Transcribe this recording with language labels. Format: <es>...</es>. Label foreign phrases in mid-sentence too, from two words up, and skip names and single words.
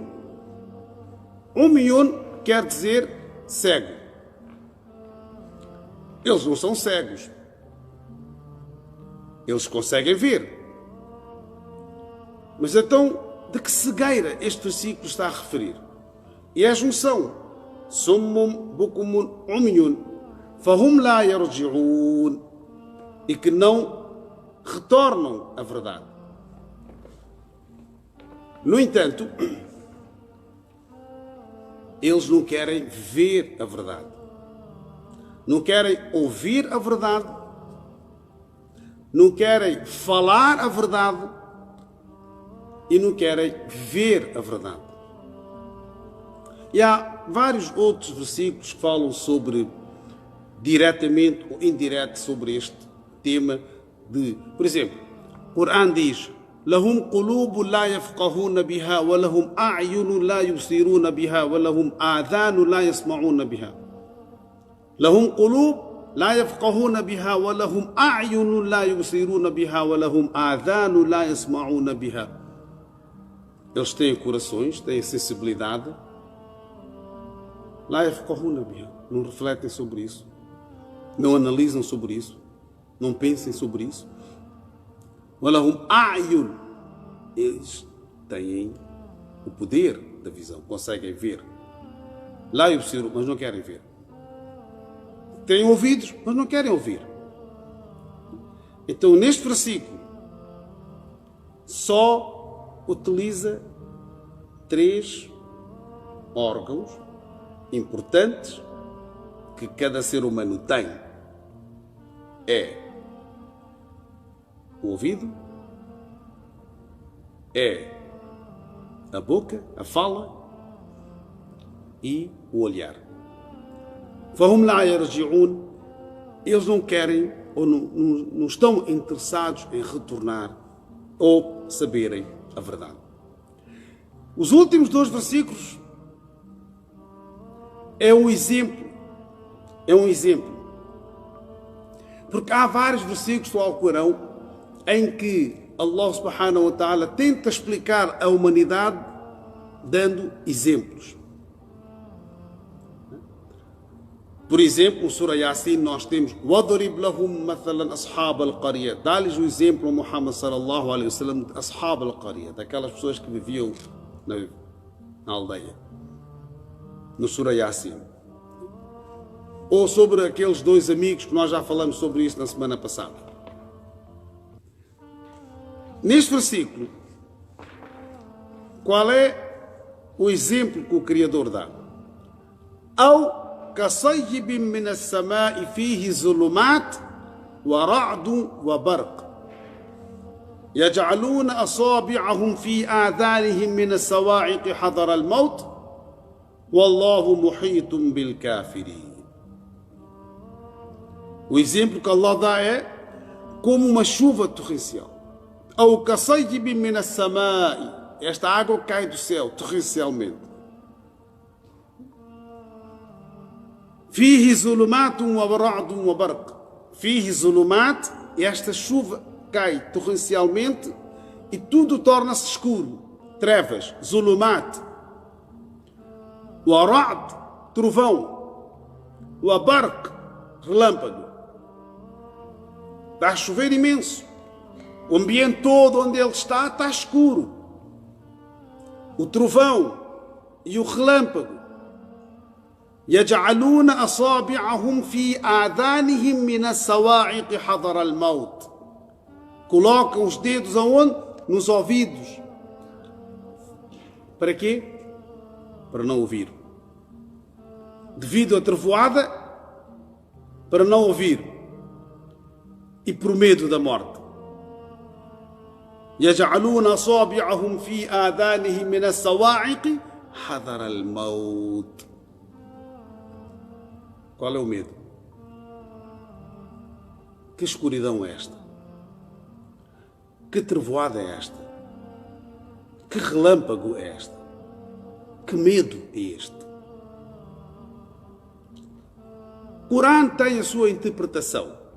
<pt>Umyun quer dizer cego. Eles não são cegos. Eles conseguem ver. Mas então, de que cegueira este versículo está a referir? E é a junção.</pt> <ar>صم بكم عمي فهم لا يرجعون.</ar> <pt>E que não retornam à verdade. No entanto, eles não querem ver a verdade. Não querem ouvir a verdade. Não querem falar a verdade. E não querem ver a verdade. E há vários outros versículos que falam diretamente ou indireto sobre este tema por exemplo, o Corão diz:</pt> <ar>لهم قلوب لا يفقهون بها ولهم أعين لا يبصرون بها ولهم آذان لا يسمعون بها. لهم قلوب لا يفقهون بها ولهم أعين لا يبصرون بها ولهم آذان لا يسمعون بها.</ar> <pt>Eles têm corações, têm sensibilidade.</pt> <ar>لا يفقهون بها.</ar> <pt>Não refletem sobre isso. Não analisam sobre isso. Não pensem sobre isso.</pt> <ar>ولهم أعين.</ar> <pt>Eles têm o poder da visão, conseguem ver.</pt> <ar>لا يبصرون,</ar> <pt>mas não querem ver. Têm ouvidos, mas não querem ouvir. Então, neste versículo, só utiliza 3 órgãos importantes que cada ser humano tem. É o ouvido, é a boca, a fala e o olhar.</pt> <ar>فهم لا يرجعون.</ar> <pt>Eles não querem ou não estão interessados em retornar ou saberem a verdade. Os últimos 2 versículos é um exemplo. Porque há vários versículos do Alcorão em que</pt> <ar>الله سبحانه وتعالى</ar> <pt>tenta explicar a humanidade dando exemplos. Por exemplo, no Surah Yasin nós temos</pt> <ar>وَضْرِبْ لَهُمْ مَثَلًا أَصْحَابَ الْقَرْيَةِ.</ar> <pt>Dá-lhes o exemplo a Muhammad</pt> <ar>صلى الله عليه وسلم</ar> <pt>de</pt> <ar>أصحاب القرية,</ar> <pt>daquelas pessoas que viviam na aldeia. No Surah Yasin. Ou sobre aqueles 2 amigos que nós já falamos sobre isso na semana passada. Neste versículo, qual é o exemplo que o Criador dá?</pt> <ar>Ao كصيب من السماء فيه ظلمات ورعد وبرق يجعلون أصابعهم في آذانهم من الصواعق حذر الموت والله محيط بالكافرين.</ar> <pt>O exemplo que Allah dá é como uma chuva torrencial.</pt> <ar>Ao كصيب من السماء.</ar> <pt>Esta água cai do céu torrencialmente.</pt> <ar>فيه ظلمات ورعد وبرق. فيه ظلمات.</ar> <pt>Esta chuva cai torrencialmente e tudo torna-se escuro. Trevas.</pt> <ar>ظلمات. ورعد.</ar> <pt>Trovão. وبرق. Relâmpago. Está a chover imenso. O ambiente todo onde ele está escuro. O trovão e o relâmpago.</pt> <ar>يجعلون أصابعهم في آذانهم من الصواعق حذر الموت.</ar> <pt>Colocam os dedos aonde? Nos ouvidos. Para quê? Para não ouvir. Devido à trevoada, para não ouvir. E por medo da morte.</pt> <ar>يجعلون أصابعهم في آذانهم من الصواعق حذر الموت.</ar> <pt>Qual é o medo? Que escuridão é esta? Que trevoada é esta? Que relâmpago é este? Que medo é este? O Corão tem a sua interpretação.</pt>